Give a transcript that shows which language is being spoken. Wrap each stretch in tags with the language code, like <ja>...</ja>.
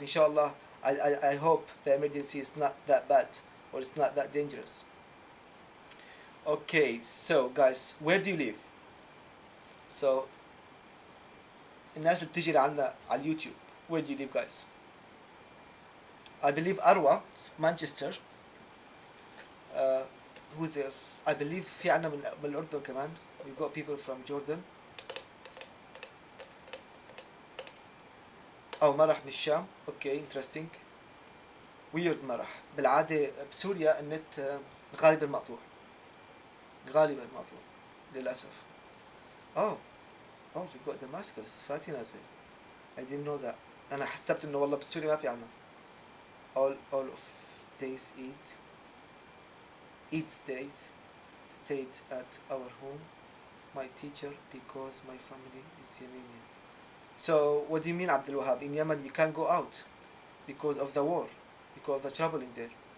<en>Inshallah, I hope the emergency is not that bad or it's not that dangerous. Okay, so guys, where do you live? So</en> <ar>الناس اللي بتجي لعنا على اليوتيوب,</ar> <en>where do you live, guys? I believe Arwa, Manchester. Who's else? I believe</en> <ar>في عنا من الأردن كمان.</ar> <en>We've got people from Jordan.</en> <ar>أو مرح من الشام.</ar> <en>Okay, interesting.</en> <ar>ويرد مرح. بالعادة بسوريا النت غالبا مقطوع، غالبا مقطوع للأسف.</ar> <en>Oh, oh we got Damascus</en> <ar>فاتي نازل.</ar> <en>I didn't know that.</en> <ar>أنا حسبت إنه والله بسوريا ما في عنا.</ar> <en>All of days each days stayed at our home my teacher because my family is Yemenian. So what do you mean Abdul Wahab? In Yemen you can't go out because of the war, because of the trouble in there.</en>